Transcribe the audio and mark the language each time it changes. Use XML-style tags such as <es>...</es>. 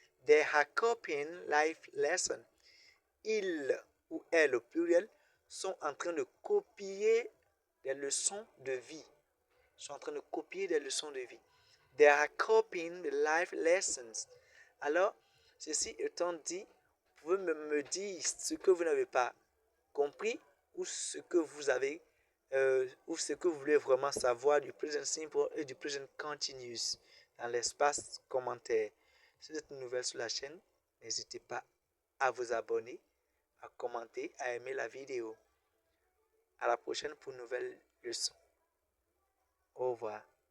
<en>They are copying life lessons.</en> <fr>Ils ou elles au pluriel sont en train de copier des leçons de vie. Sont en train de copier des leçons de vie.</fr> <en>They are copying the life lessons.</en> <fr>Alors, ceci étant dit, vous pouvez me dire ce que vous n'avez pas compris ou ce que vous avez ou ce que vous voulez vraiment savoir du present simple et du present continuous dans l'espace commentaire. Si vous êtes nouvelle sur la chaîne, n'hésitez pas à vous abonner, à commenter, à aimer la vidéo. À la prochaine pour une nouvelle leçon. Au revoir.</fr>